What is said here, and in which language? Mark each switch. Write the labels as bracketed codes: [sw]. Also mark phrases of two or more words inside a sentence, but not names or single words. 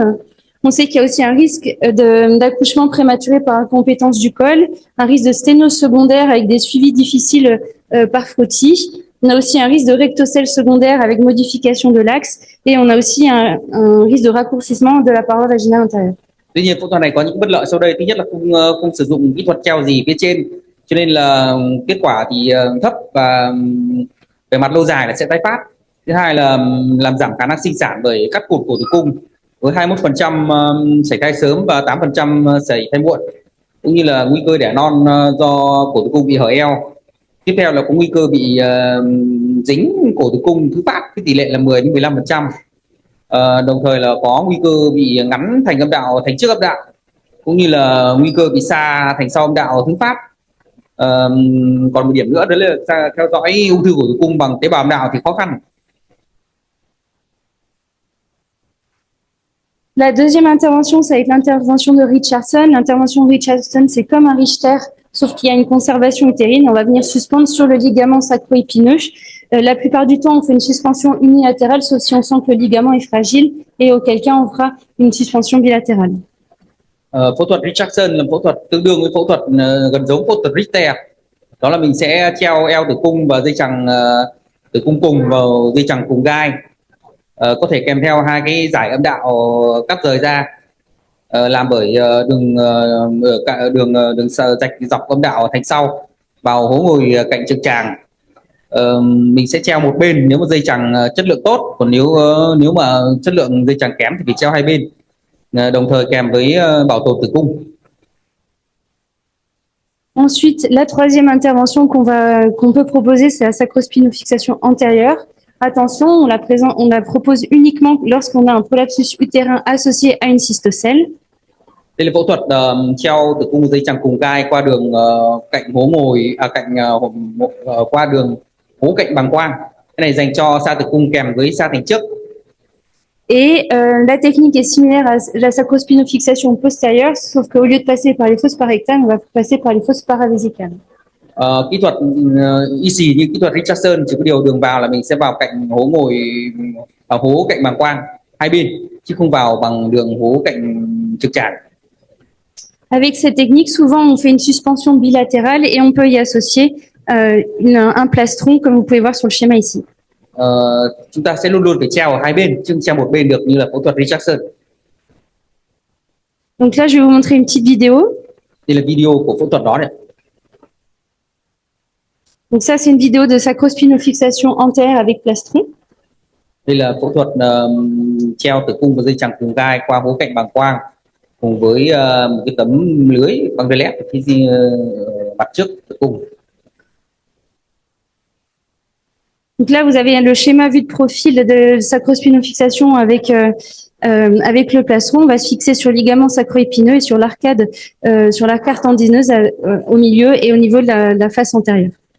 [fr] On sait qu'il y a aussi un risque d'accouchement prématuré par incompétence du col, un risque de sténose secondaire avec des suivis difficiles par frottis. On a aussi un risque de rectocèle secondaire avec modification de l'axe et on a aussi un risque de raccourcissement de la paroi vaginale intérieure. [vi] Tuy nhiên phẫu thuật này có những bất lợi sau đây. Thứ nhất là không sử dụng kỹ thuật treo gì phía trên, cho nên là kết quả thì thấp và về mặt lâu dài là sẽ tái phát. Thứ hai là làm giảm khả năng sinh sản bởi cắt cụt cổ tử cung với 21% sảy thai sớm và 8% sảy thai muộn, cũng như là nguy cơ đẻ non do cổ tử cung bị hở eo. Tiếp theo là có nguy cơ bị dính cổ tử cung thứ phát, cái tỷ lệ là 10 đến 15%. Đồng thời là có nguy cơ bị ngắn thành âm đạo thành trước âm đạo, cũng như là nguy cơ bị xa thành sau âm đạo thứ phát. Còn một điểm nữa đó là theo dõi ung thư cổ tử cung bằng tế bào âm đạo thì khó khăn. [fr] La deuxième intervention, ça va être l'intervention de Richardson. L'intervention de Richardson, c'est comme un Richter, sauf qu'il y a une conservation utérine. On va venir suspendre sur le ligament sacro-épineux. La plupart du temps, on fait une suspension unilatérale, sauf si on sent que le ligament est fragile, et auquel cas, on fera une suspension bilatérale. [vi] Phẫu thuật Richardson là phẫu thuật tương đương với phẫu thuật gần giống phẫu thuật Richter. Đó là mình sẽ treo eo tử cung và dây chằng tử cung cùng vào dây chằng cùng gai, có thể kèm theo hai cái giải âm đạo cắt rời ra, làm bởi đường rạch dọc âm đạo thành sau vào hố ngồi cạnh trực tràng. Mình sẽ treo một bên nếu mà dây chằng chất lượng tốt, còn nếu mà chất lượng dây chằng kém thì phải treo hai bên, đồng thời kèm với bảo tồn tử cung. [fr] Ensuite, la troisième intervention qu'on peut proposer, c'est la sacrospinofixation antérieure. Attention, on la propose uniquement lorsqu'on a un prolapsus utérin associé à une cystocèle. [vi] Đây là phẫu thuật treo tử cung dây chằng cùng gai qua đường cạnh hố ngồi qua đường hố cạnh bàng quang. Cái này dành cho sa tử cung kèm với sa thành trước. [fr] Et la technique est similaire à la sacrospinofixation postérieure, sauf qu'au lieu de passer par les fosses parectales, on va passer par les fosses paravésicales. [vi] Kỹ thuật y xì như kỹ thuật Richardson, chỉ có điều đường vào là mình sẽ vào cạnh hố ngồi hố cạnh bàng quang hai bên, chứ không vào bằng đường hố cạnh trực tràng. [fr] Avec cette technique, souvent on fait une suspension bilatérale et on peut y associer un plastron, comme vous pouvez voir sur le schéma ici. [vi] Chúng ta sẽ luôn luôn phải treo ở hai bên, chứ không treo một bên được như là phẫu thuật Richardson. [fr] Donc là, je vais vous montrer une petite vidéo. [vi] Đây là video của phẫu thuật đó này. [fr] Donc ça, c'est une vidéo de sacrospinofixation antérieure avec plastron. [vi] Đây là phẫu thuật treo tử cung và dây chằng cùng gai qua hố cạnh bàng quang cùng với một cái tấm lưới băng rê led phía mặt trước tử cung. [fr] Donc là, vous avez le schéma vu de profil de sacrospinofixation avec le plastron. On va se fixer sur le ligament sacro-épineux et sur l'arcade tendineuse au milieu et au niveau de la face antérieure.